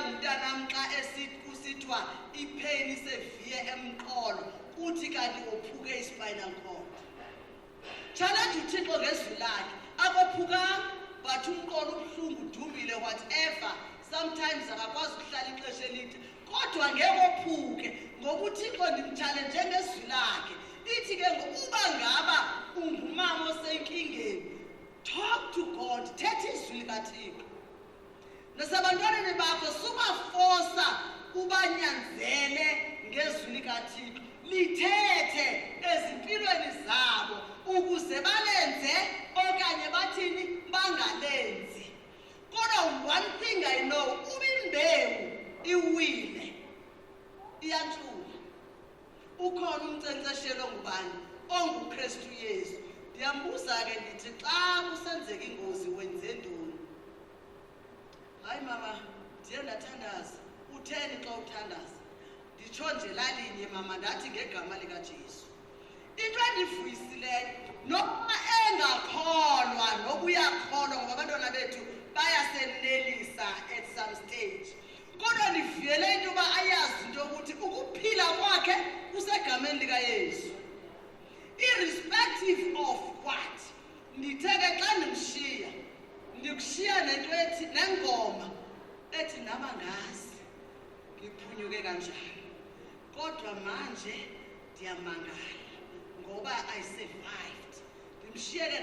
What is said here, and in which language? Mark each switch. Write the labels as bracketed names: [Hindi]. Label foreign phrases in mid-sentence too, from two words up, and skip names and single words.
[Xhosa] umntanami xa kusithwa ipain seviye emqolo uthi kanti ophuke [English] ispinal cord challenge [Xhosa] uThixo ngezwi lakhe akophukanga but umqolo ubuhlungu udumile [English] whatever sometimes [Xhosa] akakwazi ukuhlala ixesha elide kodwa ngeke ophuke ngoba uThixo ndimchallenge ngezwi lakhe ithi ke ngokuba ngaba ungumama osenkingeni [English] talk to God [Xhosa] thetha izwi likaThixo nasabantwaneni bakho subafosa ubanyanzele ngezwi likaThixo lithethe ezimpilweni zabo ukuze balenze okanye bathini bangalenzi kodwa [English] one thing I know [Xhosa] ubimbewu iwile iyantshula ukhona umcenceshelo ngubani onguKristu Yesu ndiyambuza ke ndithi xa kusenzeka ingozi wenze ntoni hayi mama ndiye ndathandaza utheni xa uthandaza nditsho nje lalinye mama ndathi ngegama likaJesu into endivuyisileyo noba engakholwa nokuyakholwa ngoba abantwana bethu bayasenelisa [English] at some [Xhosa] stage kodwa ndivuyele into yoba ayazi into yokuthi ukuphila kwakhe kusegameni likaYesu [English] irrespective of what [Xhosa] nditheke xa ndimshiya ndikushiya nento ethi nengoma ethi [Zulu] nabangazi ngiphunyuke kanjani [Xhosa] kodwa manje ndiyamangala ngoba [English] I survived [Xhosa] ndimshiyeke